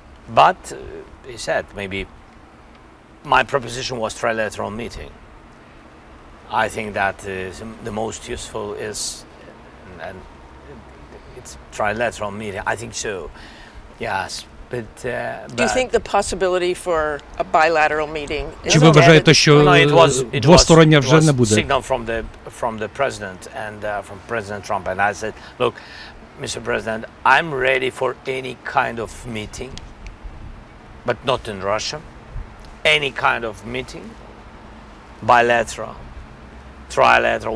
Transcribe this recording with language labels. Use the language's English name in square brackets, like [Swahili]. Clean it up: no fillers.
[English] But he said maybe my proposition was trilateral meeting. I think that the most useful is, and it's trilateral meeting. I think so. Yes. Do you think the possibility for a bilateral meeting is [Ukrainian] Чи ви вважаєте, що двостороння вже не буде? [English] Signal from the president and from President Trump, and I said, look, Mr. President, I'm ready for any kind of meeting, but not in Russia. Any kind of meeting, bilateral, trilateral.